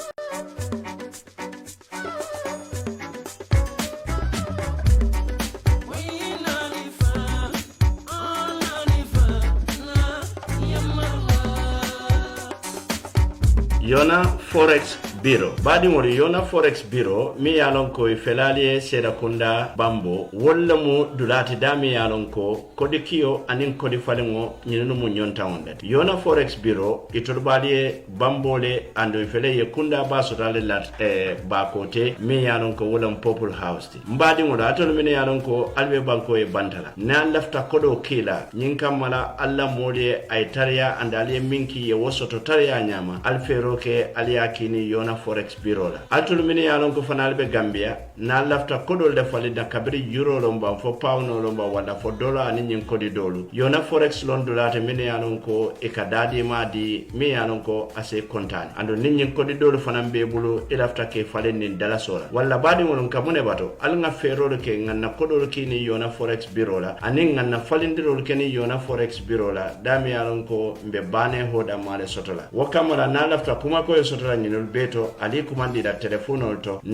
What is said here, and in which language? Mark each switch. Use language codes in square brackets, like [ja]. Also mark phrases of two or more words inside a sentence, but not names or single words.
[man] Yona Forex Bureau. Badi mori Yona Forex Bureau mi yalon ko felaliye Serakunda Bambo walla mu dulati dami yalon ko kodi kiyo anin kodi falingo nyinu mu nyonta onde. Yona Forex Bureau iturbaliye Bambole ando fele ye kunda basotale lat bakote mi yalon ko wala Purple House. Mbadi mori atol mi yalon ko albe banko e bantala. Na lafta kodo kila nyinka mala alla moli ay tariya andaliye minki ye wosoto tariya nyama alfero ke aliyakini Yona Forex Bureau la atul mini yalon ko fanal be Gambia na lafta kodol de falida kabiri euro lomba fo pound lomba wala fo dollar ani nyin kodi dolu Yona Forex lon dolate mini yalon ko e kadadi madi mi yalon ko ase kontan ando nyin kodi dolu fanam be bulu e lafta ke falen ni dala sora wala badi won kamune bato al nga ferol ke nganna kodol kini Yona Forex Bureau la ani nganna falindirol keni Yona Forex Bureau la dami yalon ko mbe bane hoda male sotola wakamara na lafta kuma ko sotola nyinol beto ali kumandi da telefono to